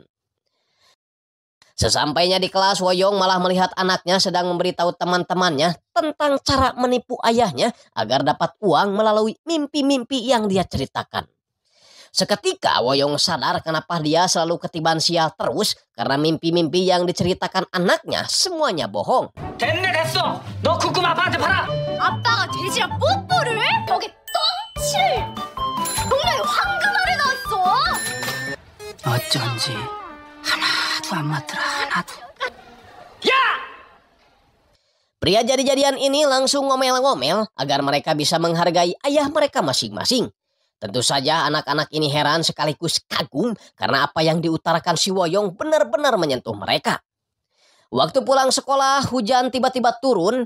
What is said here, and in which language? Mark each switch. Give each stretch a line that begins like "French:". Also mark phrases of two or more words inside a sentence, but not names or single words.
Indonesian: Sesampainya di kelas, Woyong malah melihat anaknya sedang memberitahu teman-temannya tentang cara menipu ayahnya agar dapat uang melalui mimpi-mimpi yang dia ceritakan. Seketika Woyong sadar kenapa dia selalu ketiban sial terus karena mimpi-mimpi yang diceritakan anaknya semuanya bohong.
Korean: 됐네 됐어. 너 그 꿈 아빠한테 팔아. 아빠가 돼지랑 뽀뽀를 해? 벽에 똥칠! 동네에 황금알이 나왔어! 어쩐지 하나도 안 맞더라 하나도. 야!
Indonesian: Pria jadi-jadian ini langsung ngomel-ngomel agar mereka bisa menghargai ayah mereka masing-masing. Tentu saja anak-anak ini heran sekaligus kagum karena apa yang diutarakan si Woyong benar-benar menyentuh mereka. Waktu pulang sekolah, hujan tiba-tiba turun.